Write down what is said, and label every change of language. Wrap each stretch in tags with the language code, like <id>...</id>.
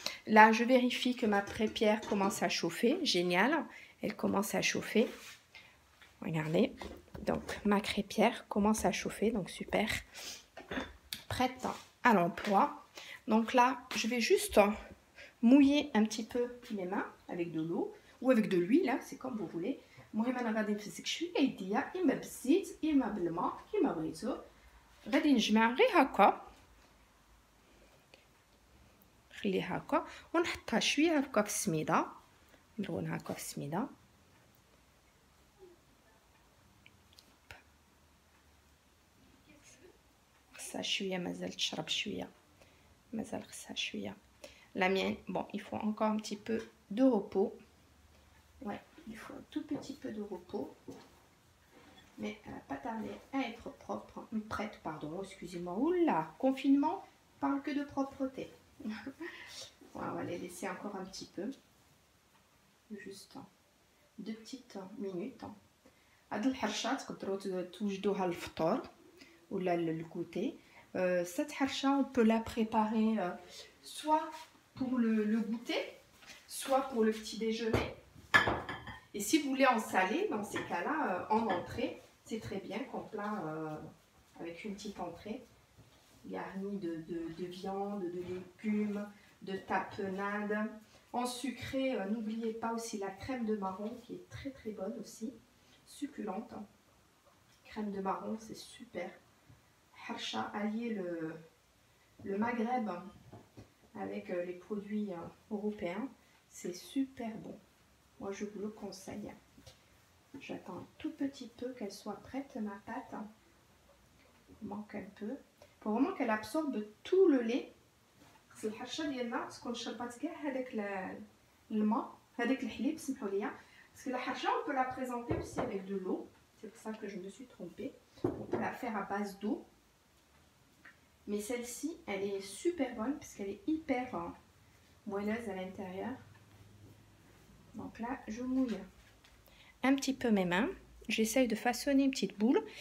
<fr>Là, je vérifie que ma crêpière commence à chauffer. Génial, elle commence à chauffer. Regardez, donc ma crêpière commence à chauffer, donc super. Prête à l'emploi. Donc là, je vais juste mouiller un petit peu mes mains avec de l'eau ou avec de l'huile, hein, c'est comme vous voulez.</fr> <ar>المهم انا غادي نفسك شويه يديا اما بالزيت اما بالماء كيما بغيتو. غادي نجمع غير هكا، نخليها هكا ونحطها شويه هكا في السميده، نرونها هكا في السميده. خصها شويه مازال تشرب شويه، مازال خصها شويه.</ar> <fr>La mienne, bon, il faut encore un petit peu de repos. Ouais. Il faut un tout petit peu de repos. Mais elle n'a pas tardé à être propre, prête, pardon, excusez-moi. Oula, confinement, parle que de propreté. Voilà, on va les laisser encore un petit peu. Juste 2 petites minutes.</fr> <ar>هاد الحرشه تقدروا توجدوها للفطور ولا للgoûter.</ar> <fr>Cette harcha, on peut la préparer soit pour le goûter, soit pour le petit déjeuner. Et si vous voulez en saler, dans ces cas-là, en entrée, c'est très bien qu'en plat avec une petite entrée garnie de viande, de légumes, de tapenade. En sucré, n'oubliez pas aussi la crème de marron qui est très très bonne aussi, succulente. Crème de marron, c'est super. Harcha, allier le Maghreb avec les produits européens, c'est super bon. Moi, je vous le conseille. J'attends un tout petit peu qu'elle soit prête, ma pâte. Il manque un peu. Il faut vraiment qu'elle absorbe tout le lait. C'est</fr> <ar>الحرشه ديالنا تكون شربات كاع هذاك الماء هذاك الحليب سمحوا لي.</ar> <fr>Parce que la harcha, on peut la présenter aussi avec de l'eau. C'est pour ça que je me suis trompée. On peut la faire à base d'eau. Mais celle-ci, elle est super bonne parce qu'elle est hyper moelleuse à l'intérieur. Donc là, je mouille un petit peu mes mains. J'essaye de façonner une petite boule.</fr>